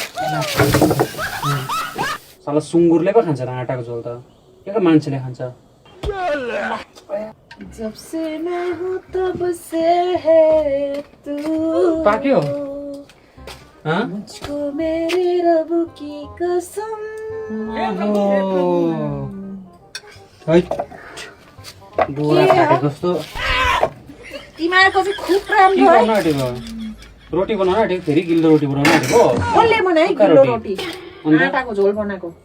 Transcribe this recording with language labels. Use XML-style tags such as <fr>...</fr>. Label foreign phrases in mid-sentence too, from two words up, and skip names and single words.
<ne>साला सुँगुरले पो खान्छ त आटाको झोल त के मान्छेले खान्छ</ne> <hi>जब से मैं हूँ तब से है तू</hi> <ne>पाक्यो</ne> <hi>मुझको मेरे रब की कसम</hi> <ne>बोरा काटे जस्तो तिमीहरूको चाहिँ खुब राम्रो है रोटी बनाउन आँटेको फेरि गिल्लो रोटी बनाउन आँटेको कसले बनाए गिलो रोटी आटाको झोल बनाएको</ne>